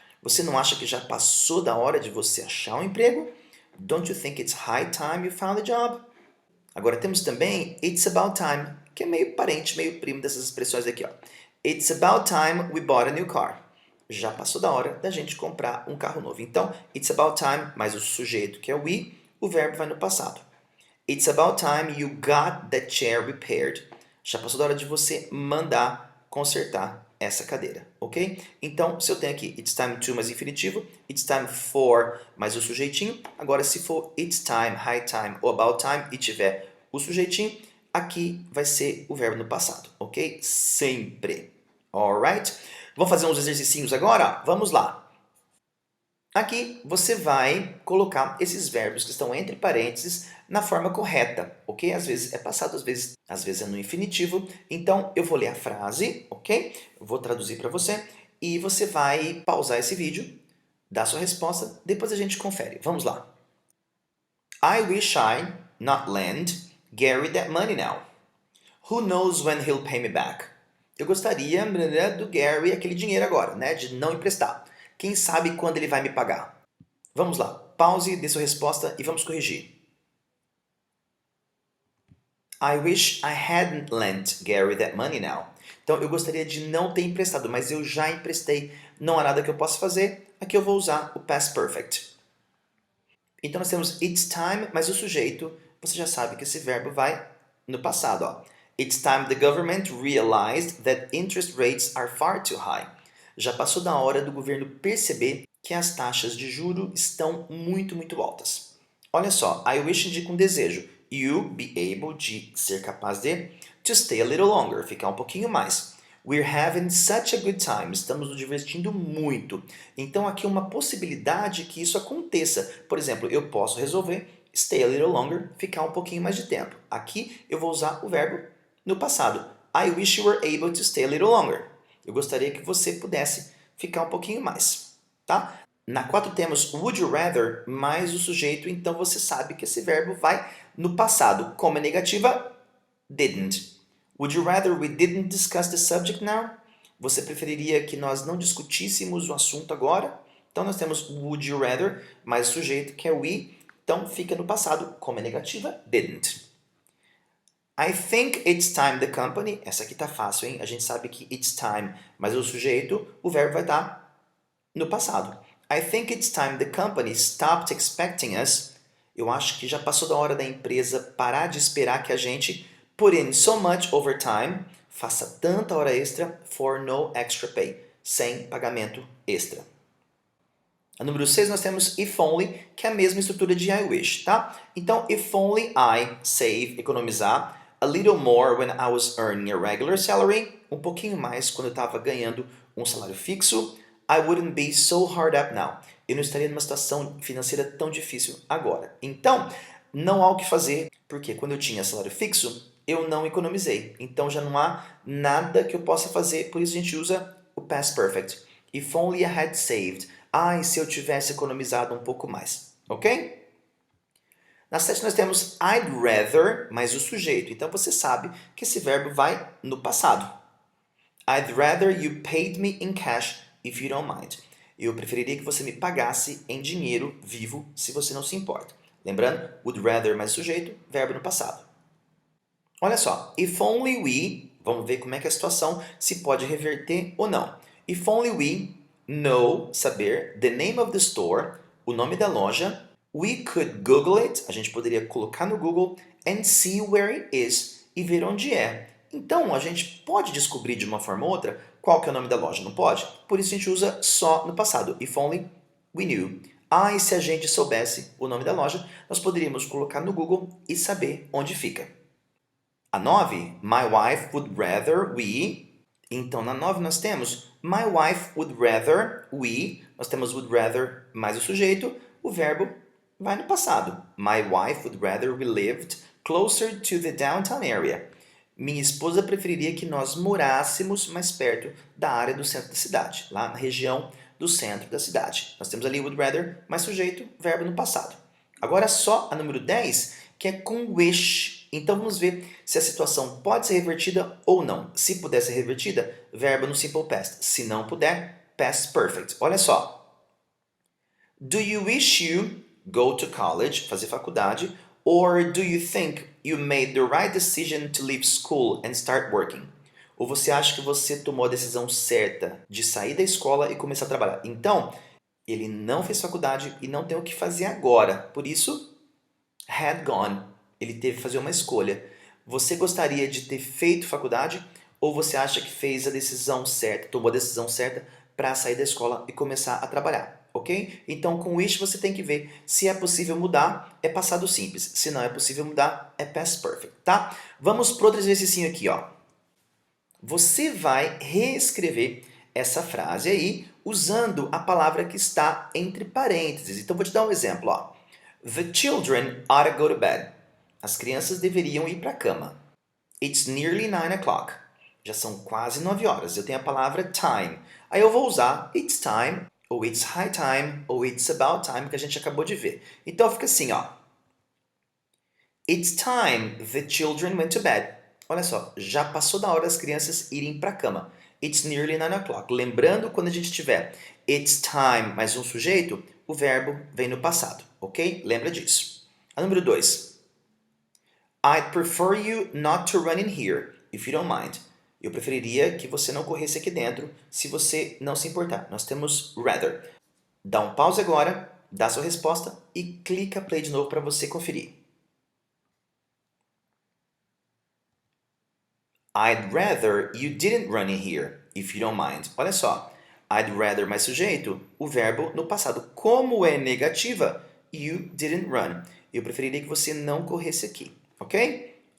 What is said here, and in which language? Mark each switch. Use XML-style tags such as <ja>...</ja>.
<pt>Você não acha que já passou da hora de você achar um emprego?</pt> <en>Don't you think it's high time you found a job?</en> <pt>Agora temos também</pt> <en>it's about time,</en> <pt>que é meio parente, meio primo dessas expressões aqui, ó.</pt> <en>It's about time we bought a new car.</en> <pt>Já passou da hora da gente comprar um carro novo. Então,</pt> <en>it's about time,</en> <pt>mais o sujeito que é we, o verbo vai no passado.</pt> <en>It's about time you got that chair repaired.</en> <pt>Já passou da hora de você mandar consertar essa cadeira, ok? Então, se eu tenho aqui</pt> <en>it's time to</en> <pt>mais infinitivo,</pt> <en>it's time for</en> <pt>mais o sujeitinho, agora se for it's time,</pt> <en>high time</en> <pt>ou</pt> <en>about time</en> <pt>e tiver o sujeitinho, aqui vai ser o verbo no passado, ok? Sempre.</pt> <en>Alright?</en> <pt>Vamos fazer uns exercicinhos agora? Vamos lá. Aqui você vai colocar esses verbos que estão entre parênteses na forma correta, ok? Às vezes é passado, às vezes é no infinitivo. Então, eu vou ler a frase, ok? Eu vou traduzir para você e você vai pausar esse vídeo, dar sua resposta, depois a gente confere. Vamos lá.</pt> <en>I wish I, not lend, Gary that money now. Who knows when he'll pay me back?</en> <pt>Eu gostaria do Gary aquele dinheiro agora, né? De não emprestar. Quem sabe quando ele vai me pagar? Vamos lá, pause, dê sua resposta e vamos corrigir.</pt> <en>I wish I hadn't lent Gary that money now.</en> <pt>Então, eu gostaria de não ter emprestado, mas eu já emprestei. Não há nada que eu possa fazer. Aqui eu vou usar o past perfect. Então, nós temos</pt> <en>it's time,</en> <pt>mas o sujeito, você já sabe que esse verbo vai no passado. Ó.</pt> <en>It's time the government realized that interest rates are far too high.</en> <pt>Já passou da hora do governo perceber que as taxas de juro estão muito altas. Olha só,</pt> <en>I wish</en> <pt>indica um desejo.</pt> <en>You be able</en> <pt>de ser capaz de</pt> <en>to stay a little longer,</en> <pt>ficar um pouquinho mais.</pt> <en>We're having such a good time,</en> <pt>estamos nos divertindo muito. Então aqui é uma possibilidade que isso aconteça. Por exemplo, eu posso resolver</pt> <en>stay a little longer,</en> <pt>ficar um pouquinho mais de tempo. Aqui eu vou usar o verbo no passado.</pt> <en>I wish you were able to stay a little longer.</en> <pt>Eu gostaria que você pudesse ficar um pouquinho mais, tá? Na 4 temos</pt> <en>would you rather</en> <pt>mais o sujeito, então você sabe que esse verbo vai no passado. Como é negativa, didn't.</pt> <en>Would you rather we didn't discuss the subject now?</en> <pt>Você preferiria que nós não discutíssemos o assunto agora? Então nós temos</pt> <en>would you rather</en> <pt>mais o sujeito que é we, então fica no passado. Como é negativa, didn't.</pt> <en>I think it's time the company.</en> <pt>Essa aqui tá fácil, hein? A gente sabe que</pt> <en>it's time,</en> <pt>mas o sujeito, o verbo vai estar no passado.</pt> <en>I think it's time the company stopped expecting us.</en> <pt>Eu acho que já passou da hora da empresa parar de esperar que a gente</pt> <en>put in so much overtime,</en> <pt>faça tanta hora extra</pt> <en>for no extra pay,</en> <pt>sem pagamento extra. A número 6 nós temos</pt> <en>if only,</en> <pt>que é a mesma estrutura de</pt> <en>I wish,</en> <pt>tá?</pt> <en>Então, if only I save,</en> <pt>economizar,</pt> <en>a little more when I was earning a regular salary,</en> <pt>um pouquinho mais quando eu estava ganhando um salário fixo,</pt> <en>I wouldn't be so hard up now.</en> <pt>Eu não estaria numa situação financeira tão difícil agora. Então, não há o que fazer, porque quando eu tinha salário fixo, eu não economizei. Então, já não há nada que eu possa fazer, por isso a gente usa o past perfect.</pt> <en>If only I had saved.</en> <pt>Ai, se eu tivesse economizado um pouco mais. Ok? Na 7 nós temos</pt> <en>I'd rather,</en> <pt>mais o sujeito. Então você sabe que esse verbo vai no passado.</pt> <en>I'd rather you paid me in cash if you don't mind.</en> <pt>Eu preferiria que você me pagasse em dinheiro vivo, se você não se importa. Lembrando,</pt> <en>would rather</en> <pt>mais o sujeito, verbo no passado. Olha só,</pt> <en>if only we,</en> <pt>vamos ver como é que é a situação, se pode reverter ou não.</pt> <en>If only we know,</en> <pt>saber,</pt> <en>the name of the store,</en> <pt>o nome da loja,</pt> <en>we could Google it,</en> <pt>a gente poderia colocar no Google,</pt> <en>and see where it is,</en> <pt>e ver onde é. Então, a gente pode descobrir de uma forma ou outra qual que é o nome da loja, não pode? Por isso a gente usa só no passado,</pt> <en>if only we knew.</en> <pt>Ah, e se a gente soubesse o nome da loja, nós poderíamos colocar no Google e saber onde fica.</pt> <en>A 9, my wife would rather we.</en> <pt>Então, na 9 nós temos</pt> <en>my wife would rather we.</en> <pt>Nós temos</pt> <en>would rather</en> <pt>mais o sujeito, o verbo vai no passado.</pt> <en>My wife would rather we lived closer to the downtown area.</en> <pt>Minha esposa preferiria que nós morássemos mais perto da área do centro da cidade, lá na região do centro da cidade. Nós temos ali</pt> <en>would rather,</en> <pt>mais sujeito, verbo no passado. Agora só a número 10, que é com wish. Então vamos ver se a situação pode ser revertida ou não. Se puder ser revertida, verbo no simple past. Se não puder, past perfect. Olha só.</pt> <en>Do you wish you go to college,</en> <pt>fazer faculdade,</pt> <en>or do you think you made the right decision to leave school and start working?</en> <pt>Ou você acha que você tomou a decisão certa de sair da escola e começar a trabalhar? Então, ele não fez faculdade e não tem o que fazer agora. Por isso,</pt> <en>had gone.</en> <pt>Ele teve que fazer uma escolha. Você gostaria de ter feito faculdade ou você acha que fez a decisão certa, tomou a decisão certa para sair da escola e começar a trabalhar? Ok? Então, com wish você tem que ver se é possível mudar, é passado simples. Se não é possível mudar, é past perfect, tá? Vamos para outro exercício aqui, ó. Você vai reescrever essa frase aí usando a palavra que está entre parênteses. Então, vou te dar um exemplo, ó.</pt> <en>The children ought to go to bed.</en> <pt>As crianças deveriam ir para a cama.</pt> <en>It's nearly 9 o'clock.</en> <pt>Já são quase 9 horas. Eu tenho a palavra time. Aí eu vou usar</pt> <en>it's time,</en> <pt>ou</pt> <en>it's high time,</en> <pt>ou</pt> <en>it's about time,</en> <pt>que a gente acabou de ver. Então fica assim, ó.</pt> <en>It's time the children went to bed.</en> <pt>Olha só, já passou da hora das crianças irem para a cama.</pt> <en>It's nearly 9 o'clock.</en> <pt>Lembrando, quando a gente tiver</pt> <en>it's time</en> <pt>mais um sujeito, o verbo vem no passado, ok? Lembra disso. A número 2.</pt> <en>I'd prefer you not to run in here, if you don't mind.</en> <pt>Eu preferiria que você não corresse aqui dentro, se você não se importar. Nós temos rather. Dá um pause agora, dá sua resposta e clica play de novo para você conferir.</pt> <en>I'd rather you didn't run in here, if you don't mind.</en> <pt>Olha só,</pt> <en>I'd rather</en> <pt>mais sujeito, o verbo no passado. Como é negativa,</pt> <en>you didn't run.</en> <pt>Eu preferiria que você não corresse aqui, ok?</pt>